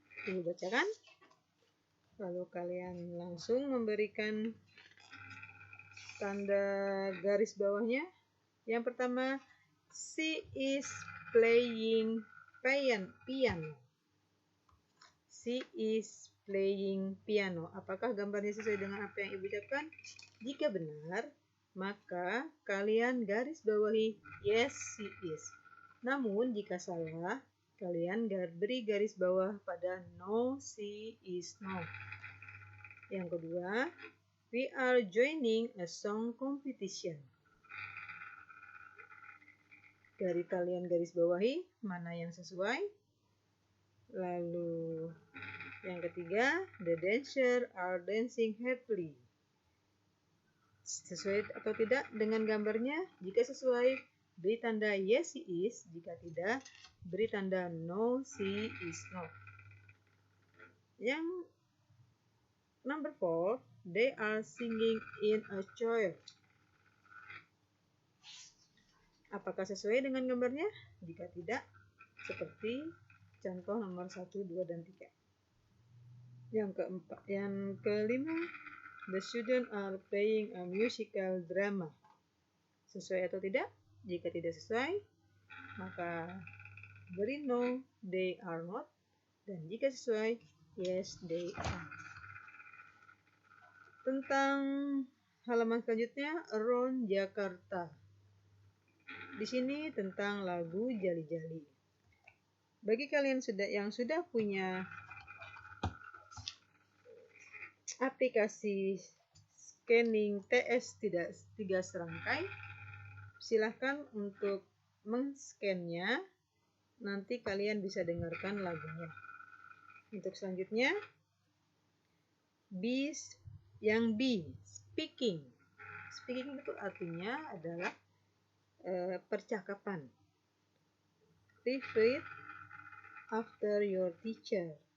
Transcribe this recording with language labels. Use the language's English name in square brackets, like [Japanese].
[Indonesian] Ibu bacakan. Lalu kalian langsung memberikan tanda garis bawahnya. Yang pertama, [English] she is playing piano. She is playing piano. [Indonesian] Apakah gambarnya sesuai dengan apa yang ibu ucapkan? Jika benar, maka kalian garis bawahi [English] yes, she is. [Indonesian] Namun jika salah, kalian beri garis bawah pada [English] no, she is not. [Indonesian] Yang kedua, [English] we are joining a song competition. [Indonesian] Dari kalian garis bawahi mana yang sesuai. Lalu yang ketiga, [English] the dancers are dancing happily. [Indonesian] Sesuai atau tidak dengan gambarnya? Jika sesuai, beri tanda [English] yes, she is. [Indonesian] Jika tidak, beri tanda [English] no, she is not. [Indonesian] Yang [English] number 4, they are singing in a choir. [Indonesian] Apakah sesuai dengan gambarnya? Jika tidak, seperti contoh nomor 1, 2, dan 3. Yang kelima, [English] the students are playing a musical drama. [Indonesian] Sesuai atau tidak? Jika tidak sesuai, maka beri [English] no, they are not. [Indonesian] Dan jika sesuai, [English] yes, they are. [Indonesian] Tentang halaman selanjutnya, Around Jakarta. Di sini tentang lagu Jali-Jali. Bagi kalian yang sudah punya aplikasi scanning TS 3 serangkai, silahkan untuk men-scan-nya. Nanti kalian bisa dengarkan lagunya. Untuk selanjutnya, yang B, speaking. Speaking itu artinya adalah percakapan. [English] Repeat after your teacher.